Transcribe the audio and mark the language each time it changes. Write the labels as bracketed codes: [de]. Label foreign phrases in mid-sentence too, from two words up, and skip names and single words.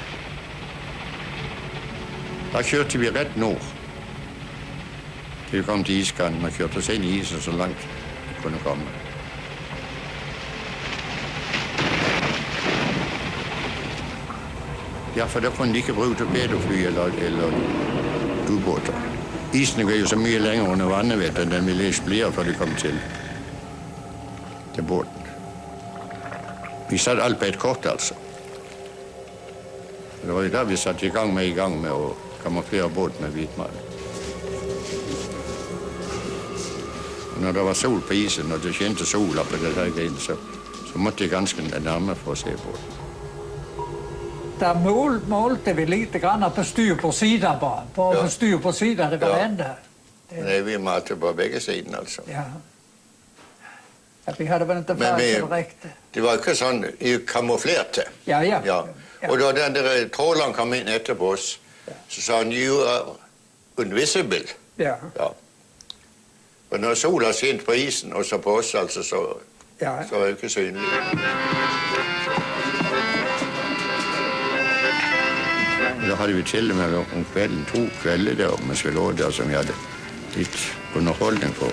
[sv] Där kørte vi rätt nord. Vi kom till iskanten och kørte oss in i isen så långt vi kunde komma. Ja, [da] for der kunne de ikke bruge torpedofly eller ubåter. Isen går jo så mye længere under vandet, end den ville eksplodere, før de kom til båten. Vi satte alt på et kort, altså. Det var jo der, vi satte i gang med at kamuflere båten med hvidtmaling. Når der var sol på isen, og det skinte sol op på det der gren, så måtte de ganske nærmere for at se båten. [sv] Där målte vi lite grann på styr på sidan bara. På styr på sidan, det var ända. Nej, vi målte på bägge sidor alltså. Ja. Vi hade väl inte färg direkt. Det var inte sån kamouflerat. Ja. Och då den där trålaren kom in efter oss, så sa han, [en] you are invisible. [sv] Ja. Och när solen skint på isen och så på oss alltså, så var det inte synligt. Då hade vi till och med om kvällen, 2 kvällar där mens vi låg där, som vi hade lite underhållning på.